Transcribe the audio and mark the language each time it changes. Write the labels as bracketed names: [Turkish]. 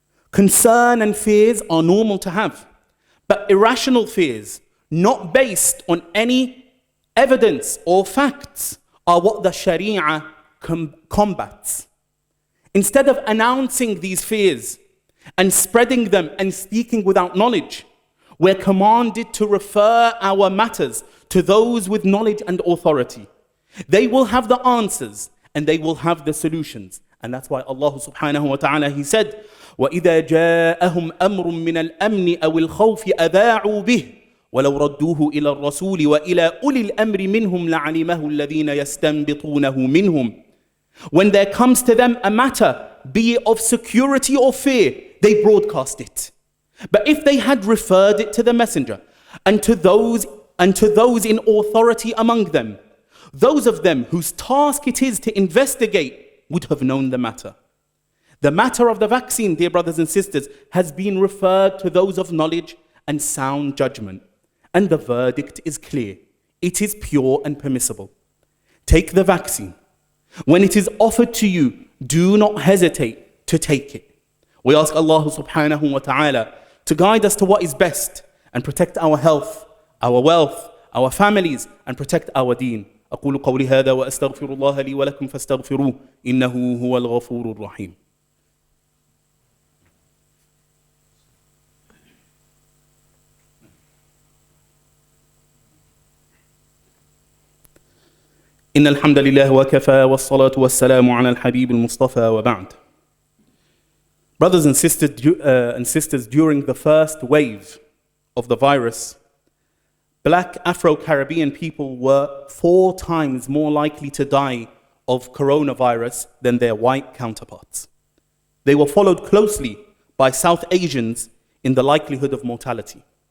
[English] Concern and fears are normal to have, but irrational fears, not based on any evidence or facts, are what the Sharia combats. Instead of announcing these fears and spreading them and speaking without knowledge, we're commanded to refer our matters to those with knowledge and authority. They will have the answers and they will have the solutions. And that's why Allah subhanahu wa ta'ala, He said, [Arabic] وَإِذَا جَاءَهُمْ أَمْرٌ مِّنَ الْأَمْنِ أَوِ الْخَوْفِ أَذَاعُوا بِهِ وَلَوْ رَدُّوهُ إِلَى الرَّسُولِ وَإِلَى أُولِي الْأَمْرِ مِنْهُمْ لَعَلِمَهُ الَّذِينَ يَسْتَنبِطُونَهُ مِنْهُمْ. [English] When there comes to them a matter, be it of security or fear, they broadcast it. But if they had referred it to the messenger and to those in authority among them, those of them whose task it is to investigate would have known the matter. The matter of the vaccine, dear brothers and sisters, has been referred to those of knowledge and sound judgment. And the verdict is clear. It is pure and permissible. Take the vaccine. When it is offered to you, do not hesitate to take it. We ask Allah subhanahu wa ta'ala to guide us to what is best and protect our health, our wealth, our families, and protect our deen. [Arabic] أقول قولي هذا وأستغفر الله لي ولكم فاستغفروه إنه هو الغفور الرحيم. إن الحمد لله وكفى والصلاة والسلام على الحبيب المصطفى وبعد. [English] Brothers and sisters, during the first wave of the virus, Black Afro-Caribbean people were 4 times more likely to die of coronavirus than their white counterparts. They were followed closely by South Asians in the likelihood of mortality.